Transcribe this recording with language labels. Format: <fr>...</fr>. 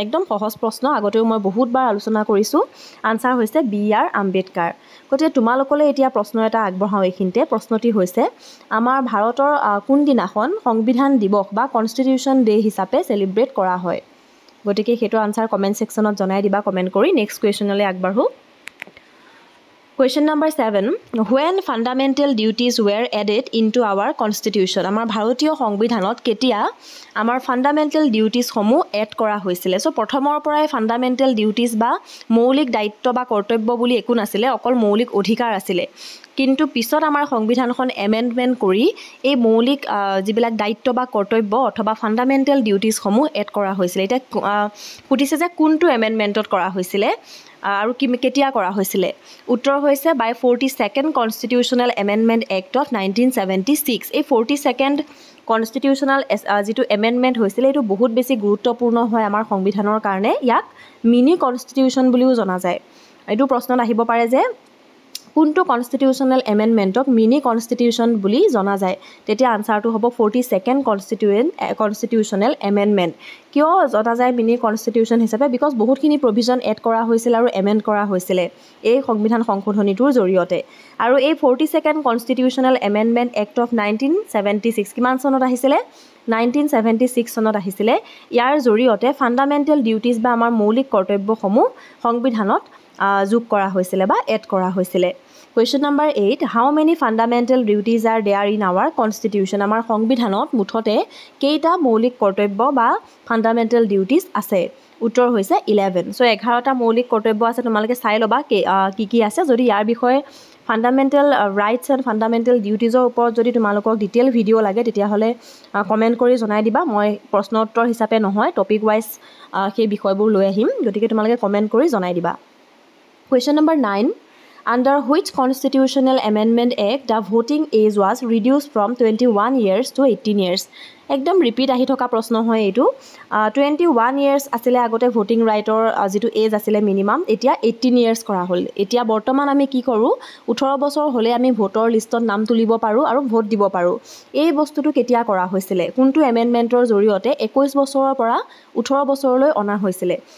<as>একদম সহজ প্ৰশ্ন, আগতেও মই বহুতবাৰ আলোচনা কৰিছোঁ। আনচাৰ হৈছে B.R. আম্বেদকাৰ। গতিকে তোমালোকলৈ এতিয়া প্ৰশ্ন এটা আগবঢ়াওঁ এইখিনিতে। প্ৰশ্নটি হৈছে আমাৰ ভাৰতৰ কোনদিনাখন সংবিধান দিৱস বা কনষ্টিটিউশ্যন ডে হিচাপে চেলিব্ৰেট কৰা হয়? গতিকে সেইটো আনচাৰ কমেণ্ট ছেকশ্যনত জনাই দিবা কমেণ্ট কৰি। নেক্সট কুৱেশ্যনলৈ আগবাঢ়োঁ।</as> <en>Question number 7. When fundamental duties were added into our constitution?</en> <as>আমাৰ ভাৰতীয় সংবিধানত কেতিয়া আমাৰ fundamental duties সমূহ এড কৰা হৈছিলে? So প্ৰথমৰ পৰাই fundamental duties বা মৌলিক দায়িত্ব বা কৰ্তব্য বুলি একো নাছিলে, অকল মৌলিক অধিকাৰ আছিলে। কিন্তু পিছত আমাৰ সংবিধানখন এমেণ্ডমেণ্ট কৰি এই মৌলিক যিবিলাক দায়িত্ব বা কৰ্তব্য অথবা ফাণ্ডামেণ্টেল ডিউটিছসমূহ এড কৰা হৈছিলে। এতিয়া সুধিছে যে কোনটো এমেণ্ডমেণ্টত কৰা হৈছিলে আৰু কেতিয়া কৰা হৈছিলে? উত্তৰ হৈছে</as> <en>By 42nd constitutional amendment act of 1976।</en> <as>এই 42nd কনষ্টিটিউশ্যনেল যিটো এমেণ্ডমেণ্ট হৈছিলে এইটো বহুত বেছি গুৰুত্বপূৰ্ণ হয় আমাৰ সংবিধানৰ কাৰণে। ইয়াক মিনি কনষ্টিটিউশ্যন বুলিও জনা যায়। এইটো প্ৰশ্নত আহিব পাৰে যে কোনটো কনষ্টিটিউশ্যনেল এমেণ্ডমেণ্টক মিনি কনষ্টিটিউশ্যন বুলি জনা যায়? তেতিয়া আনচাৰটো হ'ব 42nd কনষ্টিটিউশ্যনেল এমেণ্ডমেণ্ট। কিয় জনা যায় মিনি কনষ্টিটিউশ্যন হিচাপে? বিকজ বহুতখিনি প্ৰভিজন এড কৰা হৈছিল আৰু এমেণ্ড কৰা হৈছিলে এই সংবিধান সংশোধনীটোৰ জৰিয়তে। আৰু এই 42nd constitutional amendment act of 1976 কিমান চনত আহিছিলে? 1976 চনত আহিছিলে। ইয়াৰ জৰিয়তে ফাণ্ডামেণ্টেল ডিউটিজ বা আমাৰ মৌলিক কৰ্তব্যসমূহ সংবিধানত যোগ কৰা হৈছিলে বা এড কৰা হৈছিলে।</as> <en>Question number 8. How many fundamental duties are there in our constitution?</en> <as>আমাৰ সংবিধানত মুঠতে কেইটা মৌলিক কৰ্তব্য বা ফাণ্ডামেণ্টেল ডিউটিজ আছে? উত্তৰ হৈছে 11। So 11টা মৌলিক কৰ্তব্য আছে, তোমালোকে চাই ল'বা কি কি আছে। যদি ইয়াৰ বিষয়ে ফাণ্ডামেণ্টেল ৰাইটছ এণ্ড ফাণ্ডামেণ্টেল ডিউটিজৰ ওপৰত যদি তোমালোকক ডিটেইল ভিডিঅ' লাগে তেতিয়াহ'লে কমেণ্ট কৰি জনাই দিবা। মই প্ৰশ্ন উত্তৰ হিচাপে নহয়, টপিক ৱাইজ সেই বিষয়বোৰ লৈ আহিম, গতিকে তোমালোকে কমেণ্ট কৰি জনাই দিবা।</as> <en>Question number 9. Under which constitutional amendment act the voting age was reduced from 21 years to 18 years?</en> <as>একদম ৰিপিট আহি থকা প্ৰশ্ন হয় এইটো। 21 years আছিলে আগতে ভোটিং ৰাইটৰ যিটো এজ আছিলে মিনিমাম, এতিয়া 18 years কৰা হ'ল। এতিয়া বৰ্তমান আমি কি কৰোঁ? 18 বছৰ হ'লে আমি ভোটৰ লিষ্টত নাম তুলিব পাৰোঁ আৰু ভোট দিব পাৰোঁ। এই বস্তুটো কেতিয়া কৰা হৈছিলে? কোনটো এমেণ্ডমেণ্টৰ জৰিয়তে 21 বছৰৰ পৰা 18 বছৰলৈ অনা হৈছিলে?</as>